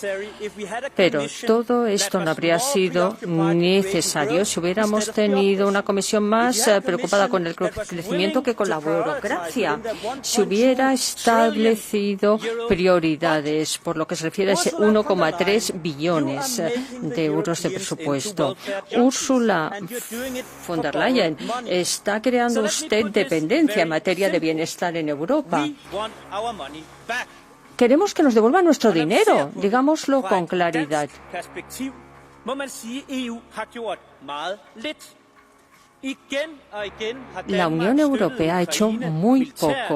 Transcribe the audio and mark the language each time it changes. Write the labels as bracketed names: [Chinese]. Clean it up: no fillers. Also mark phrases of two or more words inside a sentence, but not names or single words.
[Spanish] Pero todo esto no habría sido necesario si hubiéramos tenido una comisión más preocupada con el crecimiento que con la burocracia. Si hubiera establecido prioridades por lo que se refiere a ese 1,3 billones de euros de presupuesto. Ursula von der Leyen, está creando usted dependencia en materia de bienestar en Europa. Queremos que nos devuelvan nuestro dinero, digámoslo con claridad. La Unión Europea ha hecho muy poco.